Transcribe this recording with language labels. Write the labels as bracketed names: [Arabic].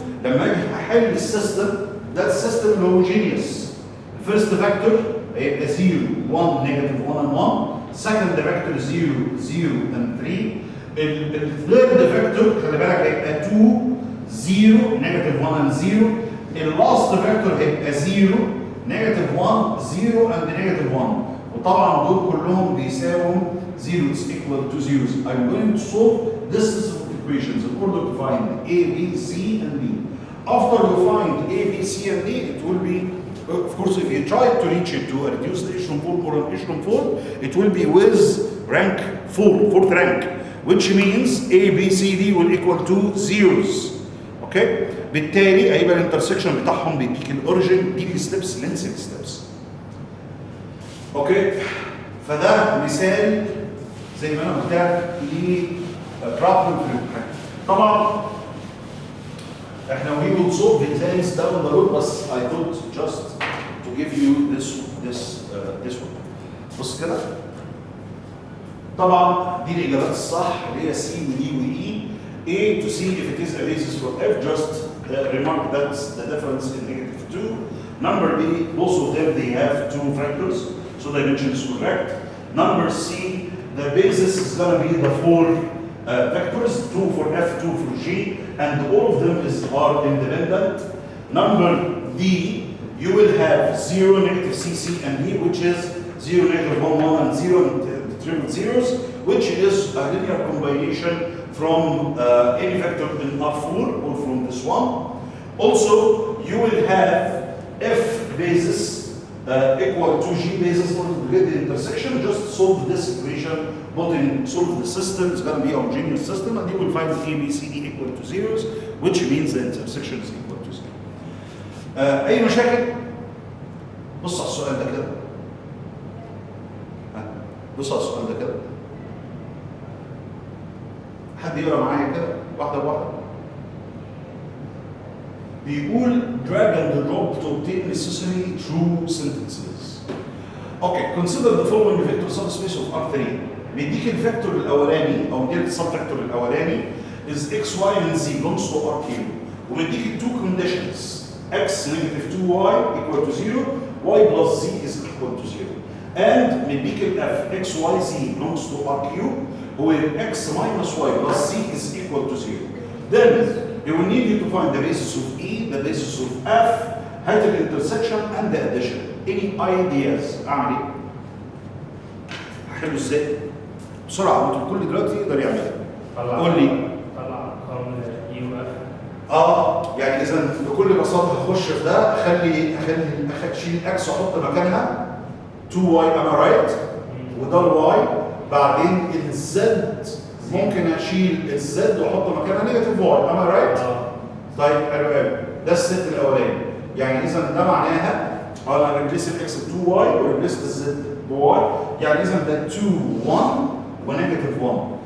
[Arabic] لما اجي احل السيستم ده السيستم الهوموجينيوس، الفيرست فاكتور هيبقى 0 1 نيجاتيف 1 and 1، سكند فاكتور 0 0 and 3، الثيرد فاكتور خلي بالك هيبقى 2 0 نيجاتيف 1 and 0، اللاست فاكتور هيبقى 0 نيجاتيف 1 0 and نيجاتيف 1، وطبعا دول كلهم بيساووا 0 [English] is equal to zeros. I'm going to solve this system of equations in order to find A, B, C, and D. After you find A, B, C, and D, it will be, of course, if you try to reach it to a reduced echelon form or an echelon form, it will be with rank 4, fourth rank, which means A, B, C, D will equal to zeros. [Arabic] Okay? بالتالي هيبقى الانترسكشن بتاعهم بيديك الاوريجن، دي الستبس لينسنج ستبس. اوكي؟ فده مثال زي ما انا قلت لك لبروبلم في الامتحان. طبعا احنا [English] we will solve the exams down the road، [Arabic] بس [English] I thought just to give you this one. [Arabic] بص كده. طبعا دي الاجابات الصح اللي هي C و D و E. [English] A to see if it is a basis for F, just remark that's the difference in negative 2. Number B, both of them they have two factors, so dimension is correct. Number C, the basis is going to be the 4 vectors, 2 for F, 2 for G, and all of them are independent. Number D, you will have 0, negative C, C, and D, which is 0, negative 1, 1, and 0, and triple zeros, which is a linear combination from any vector in R4 or from this one. Also, you will have F basis equal to G basis for the intersection. Just solve this equation, solve the system. It's going to be a homogeneous system, and you will find A, B, C, D equal to zeros, which means the intersection is equal to 0. [Arabic] أي مشاكل؟ بص على السؤال ده كده. بص على السؤال ده كده. حد يقرا معايا كده واحدة بواحدة. بيقول [English] drag and drop to obtain necessary true sentences. Okay, consider the following vector subspace of R3. [Arabic] بيديك الفيكتور الأولاني أو مديك السبفيكتور الأولاني [English] is x, y and z belongs to R3. [Arabic] ومديك [English] two conditions. X negative 2y equal to 0, y plus z is equal to 0. And [Arabic] مديك [English] F x, y, z belongs to R3, where x minus y plus z is equal to 0. Then he will need you to find the basis of E, the basis of F, height of intersection, and the addition. Any ideas? [Arabic] أعمل إيه؟ هحله إزاي؟ بسرعة، أنتوا الكل دلوقتي يقدر يعملها. قول لي. طلع أرقام يو اف. يعني إذا بكل بساطة هخش في ده، أخلي أشيل إكس وأحط مكانها 2y [English] am I right؟ [Arabic] وده الواي، بعدين الزد ممكن اشيل الزد واحط مكانها نيجاتيف واي am I right؟ طيب حلو قوي، ده الست الاولاني، يعني اذا ده معناها انا ريبليس الاكس ب 2 واي وريبليس الزد بواي، يعني اذا ده 2 1 ونيجاتيف 1.